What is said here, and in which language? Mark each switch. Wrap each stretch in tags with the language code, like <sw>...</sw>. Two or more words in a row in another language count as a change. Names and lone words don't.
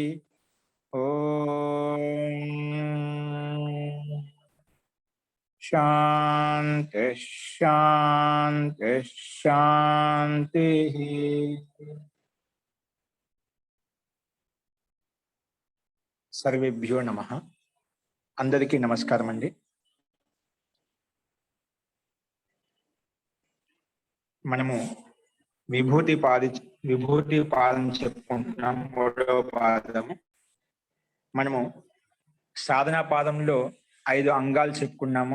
<sa>ओम शांति शांति शांति। सर्वेभ्यो नमः।</sa> <te>అందరికీ నమస్కారం అండీ। మనము విభూతి పాదం చెప్పుకుంటున్నాం। మూడవ పాదము మనము సాధనా పాదంలో 5 అంగాలు చెప్పుకున్నాము।</te>